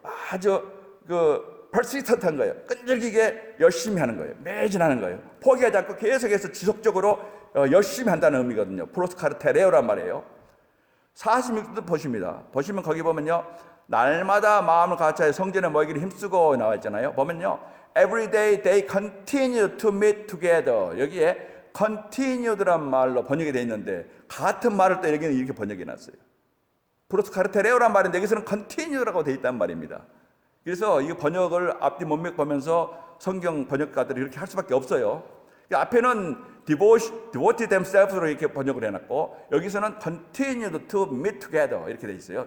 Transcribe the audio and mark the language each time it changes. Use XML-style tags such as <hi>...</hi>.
<ko>아주 persistent한 거예요. 끈질기게 열심히 하는 거예요. 매진하는 거예요. 포기하지 않고 계속해서 지속적으로 열심히 한다는 의미거든요. 프로스카르테레오란 말이에요. 46도 보십니다. 보시면 거기 보면요, 날마다 마음을 같이하여 성전에 모이기를 힘쓰고 나와 있잖아요. 보면요,</ko> <en>every day they continue to meet together.</en> <ko>여기에 continued란 말로 번역이 되어 있는데 같은 말을 또 여기는 이렇게 번역해 놨어요. 프로스카르테레오란 말인데 여기서는 continue라고 되어 있단 말입니다. 그래서 이 번역을 앞뒤 문맥 보면서 성경 번역가들이 이렇게 할 수밖에 없어요. 앞에는</ko> <en>devoted themselves</en> <ko>로 이렇게 번역을 해놨고, 여기서는</ko> <en>continued to meet together</en> <ko>이렇게 돼 있어요.</ko>